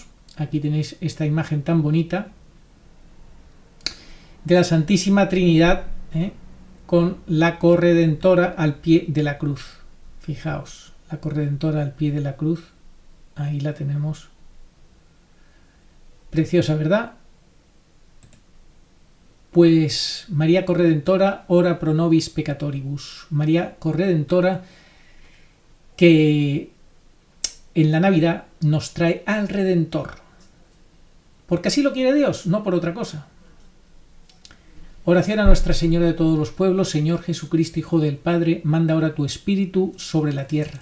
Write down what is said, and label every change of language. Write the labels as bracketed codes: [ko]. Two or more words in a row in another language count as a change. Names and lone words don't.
[es] Aquí tenéis esta imagen tan bonita de la Santísima Trinidad, con la corredentora al pie de la cruz. Fijaos, la corredentora al pie de la cruz, ahí la tenemos. Preciosa, ¿verdad? [la] Pues María Corredentora, ora pro nobis peccatoribus. [es] María Corredentora, que en la Navidad nos trae al Redentor, porque así lo quiere Dios, no por otra cosa. Oración a Nuestra Señora de todos los pueblos. Señor Jesucristo, Hijo del Padre, manda ahora tu Espíritu sobre la tierra.